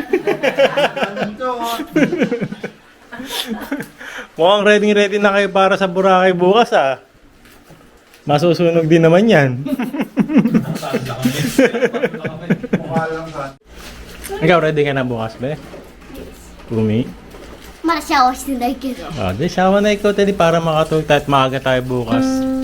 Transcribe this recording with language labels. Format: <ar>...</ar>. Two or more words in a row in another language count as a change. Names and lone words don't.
<tl>Mukhang ready na kayo para sa Boracay bukas ah. Masusunog din naman yan. Ikaw ready ka na bukas, be? Kumi?</tl> <ja>まだシャワーしてないけど。</ja> <tl>Ah, di sawa na ikaw tadi para makatulog tayo at maaga tayo bukas.</tl>